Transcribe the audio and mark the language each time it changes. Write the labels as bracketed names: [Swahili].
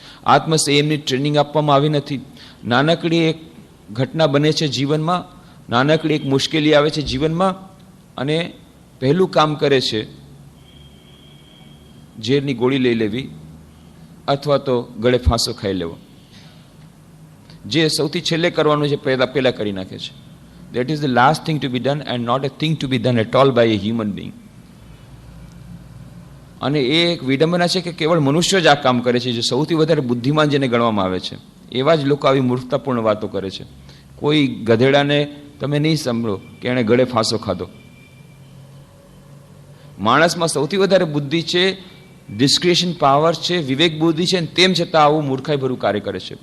[Gujarati] આત્મસંયમની training આપવામાં આવી નથી. નાનકડી એક ઘટના બને છે જીવનમાં, નાનકડી એક મુશ્કેલી આવે છે જીવનમાં, અને પહેલું કામ કરે છે ઝેરની ગોળી લઈ લેવી અથવા તો ગળે ફાંસો ખાઈ લેવો. જે સૌથી છેલ્લે કરવાનું છે પહેલા કરી નાખે છે. [English] That is the last thing to be done and not a thing to be done at all by a human being. [Gujarati] અને એ એક વિડંબના છે કે કેવળ મનુષ્ય જ આ કામ કરે છે, જે સૌથી વધારે બુદ્ધિમાન જેને ગણવામાં આવે છે. એવા જ લોકો આવી મૂર્ખતાપૂર્ણ વાતો કરે છે. કોઈ ગધેડાને તમે નહીં સાંભળો કે એણે ગળે ફાંસો ખાધો. માણસમાં સૌથી વધારે બુદ્ધિ છે, ડિસ્ક્રિશન પાવર છે, વિવેક બુદ્ધિ છે, તેમ છતાં આવું મૂર્ખાઈભર્યું કાર્ય કરે છે.